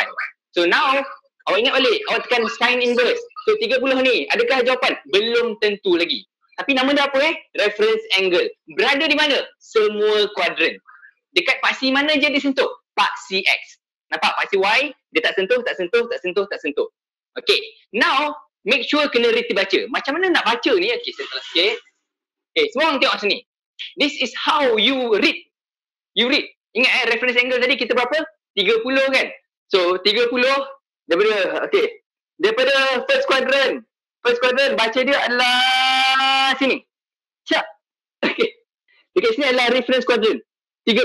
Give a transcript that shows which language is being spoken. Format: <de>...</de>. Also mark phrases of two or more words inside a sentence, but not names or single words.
<ms>So now, awak ingat balik, awak tekan</ms> <en>sign inverse.</en> <ms>So 30 ni, adakah jawapan? Belum tentu lagi. Tapi nama dia apa</ms> <en>Reference angle.</en> <ms>Berada di mana? Semua kuadran. Dekat paksi mana je dia sentuh? Paksi X. Nampak? Paksi Y, dia tak sentuh. Okay. Now,</ms> <en>make sure</en> <ms>kena reti baca. Macam mana nak baca ni? Okay, saya telah sikit. Okay, semua orang tengok sini.</ms> <en>This is how you read.</en> <ms>Ingat</ms> <en>reference angle</en> <ms>tadi kita berapa? 30 kan? So 30 daripada</ms> <en>first quadrant</en> <ms>baca dia adalah sini. Siap. Okay. Dekat sini adalah</ms> <en>reference quadrant</en> <ms>30.</ms>